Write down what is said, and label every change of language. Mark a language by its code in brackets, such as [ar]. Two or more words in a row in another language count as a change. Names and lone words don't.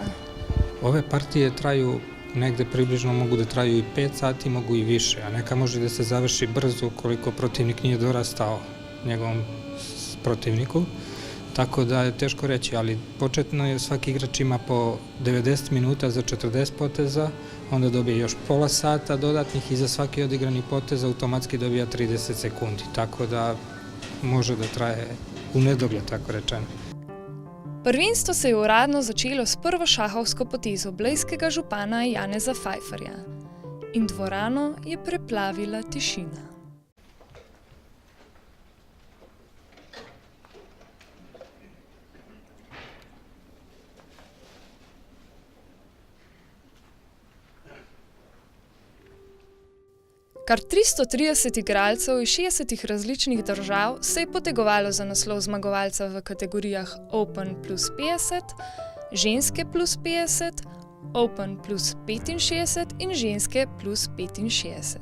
[sr] Ove partije traju negde približno, mogu da traju i 5 sati, mogu i više, a neka može da se završi brzo ukoliko protivnik nije dorastao njegovom protivniku. Tako da je teško reći, ali početno je svaki igrač ima po 90 minuta za 40 poteza, onda dobije još pola sata dodatnih i za svaki odigrani potez automatski dobija 30 sekundi, tako da može da traje v nedogled, tako rečeno. [sl] Prvenstvo se je uradno začelo s prvo šahovsko potezo blejskega župana Janeza Pfeifferja in dvorano je preplavila tišina. Kar 330 igralcev iz 60 različnih držav se je potegovalo za naslov zmagovalca v kategorijah Open plus 50, ženske plus 50, Open plus 65 in ženske plus 65.